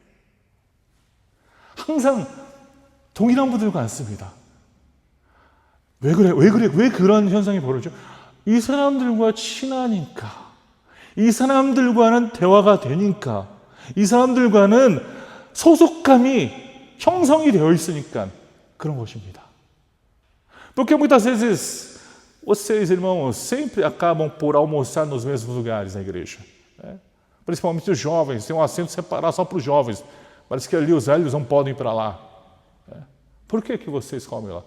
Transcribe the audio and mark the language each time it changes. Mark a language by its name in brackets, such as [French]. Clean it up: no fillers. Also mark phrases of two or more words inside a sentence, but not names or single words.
[Korean] 항상 동일한 분들과 앉습니다. 왜 그런 현상이 벌어져? 이 사람들과 친하니까, 이 사람들과는 대화가 되니까, 이 사람들과는 소속감이 형성이 되어 있으니까 그런 것입니다. [Portuguese] Porque muitas vezes vocês, irmãos, sempre acabam por almoçar nos mesmos lugares na igreja. Principalmente os jovens, tem um assento separado só para os jovens. Parece que ali os velhos não podem ir para lá. Por que vocês comem lá?